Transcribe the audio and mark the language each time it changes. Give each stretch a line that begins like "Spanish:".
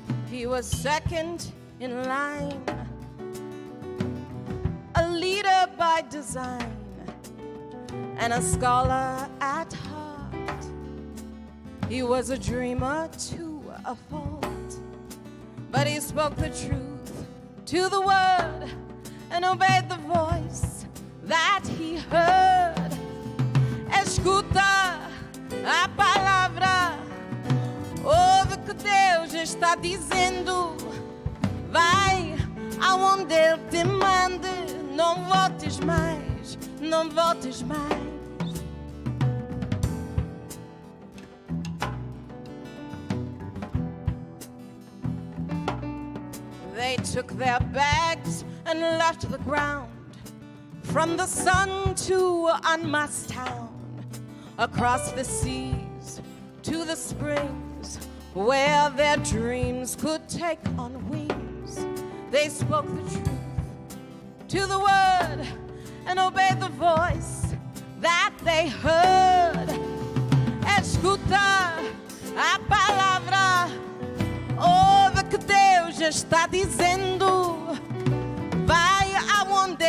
English: He was second in line, a leader by design, and a scholar at heart. He was a dreamer to a fault, but he spoke the truth to the word and obeyed the voice that he heard.
Portuguese: Escuta a palavra, ouve o que Deus está dizendo. Vai aonde Ele te mande, não voltes mais, não voltes mais.
English: They took their bags and left the ground, from the sun to unmasked town, across the seas to the springs, where their dreams could take on wings. They spoke the truth to the word and obeyed the voice that they heard.
Portuguese: Escuta a palavra, ouve que Deus está dizendo. Vai aonde